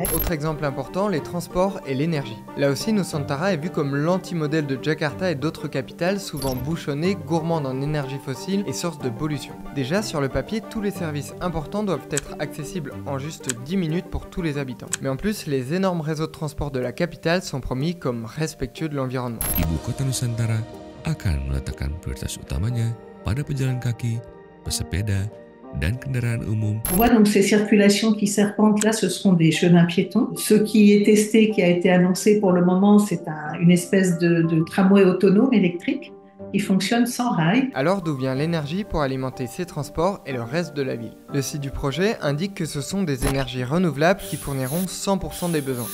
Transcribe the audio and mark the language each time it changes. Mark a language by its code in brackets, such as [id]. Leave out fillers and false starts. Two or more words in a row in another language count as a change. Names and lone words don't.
[fr] Autre exemple important, les transports et l'énergie. Là aussi, Nusantara est vu comme l'anti-modèle de Jakarta et d'autres capitales souvent bouchonnées, gourmandes en énergie fossile et source de pollution. Déjà, sur le papier, tous les services importants doivent être accessibles en juste 10 minutes pour tous les habitants. Mais en plus, les énormes réseaux de transport de la capitale sont promis comme respectueux de l'environnement. [id] Ibu kota Nusantara akan meletakkan prioritas utamanya pada pejalan kaki, pesepeda, dan kendaraan umum. [fr] On voit donc ces circulations qui serpentent là, ce seront des chemins piétons. Ce qui est testé, qui a été annoncé pour le moment, c'est une espèce de tramway autonome électrique qui fonctionne sans rail. Alors d'où vient l'énergie pour alimenter ces transports et le reste de la ville? Le site du projet indique que ce sont des énergies renouvelables qui fourniront 100% des besoins.